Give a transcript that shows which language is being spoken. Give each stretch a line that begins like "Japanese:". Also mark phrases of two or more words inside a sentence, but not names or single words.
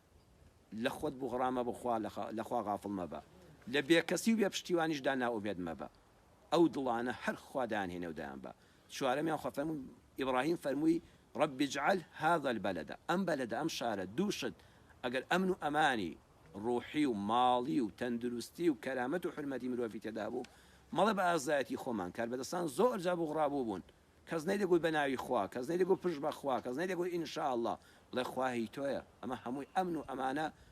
Central Kurdish: لە خۆت بغڕامە بخوا لەخوا غافڵ مەبە لە بێکەسی و بێ پشتیوانیشدا ناومێد مەبە ئەو دڵانە هەر خوادان هێنە و دایان بە چوارەمیان خوا فەرمووی ئیبراهیم فەرمووی
Arabic: رب اجعل هذا البلد
Central Kurdish: ئەم بەلەدە ئەم شارە دووشت ئەگەر ئەمن و ئەمانی ڕوحی و ماڵی و تەندروستی و کەرامەت و حرمەتی مرۆڤی تێدا بوو مەڵە بە ئازایەتی خۆمان کاربەدەستان زۆر جا بغڕابوو بوون کەس نەیدەگوی بە ناوی خوا کەس نەیدەگوی پشت بە خوا کەس نەیدەگوی
Arabic: ئینشاءالله
Central Kurdish: بڵێ خوا هی تۆیە ئەمە هەمووی ئەمن و ئەمانە